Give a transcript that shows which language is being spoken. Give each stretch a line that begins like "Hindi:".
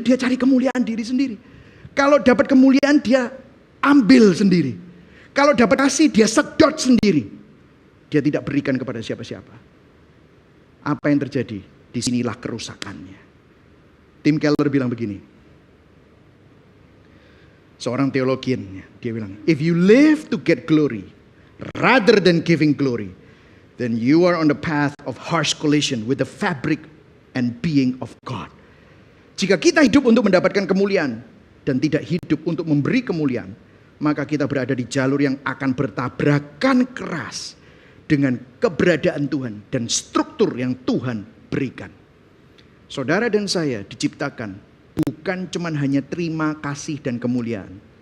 Indonesian: Dia cari kemuliaan diri sendiri. Kalau dapat kemuliaan, dia ambil sendiri. Kalau dapat kasih, dia sedot sendiri. Dia tidak berikan kepada siapa-siapa. Apa yang terjadi? Disinilah kerusakannya. Tim Keller bilang begini. Seorang teologian, dia bilang,
English: if you live to get glory, rather than giving glory, then you are on the path of harsh collision with the fabric and being of God.
Indonesian: Jika kita hidup untuk mendapatkan kemuliaan dan tidak hidup untuk memberi kemuliaan, maka kita berada di jalur yang akan bertabrakan keras dengan keberadaan Tuhan dan struktur yang Tuhan berikan. Saudara dan saya diciptakan bukan cuman hanya terima kasih dan kemuliaan.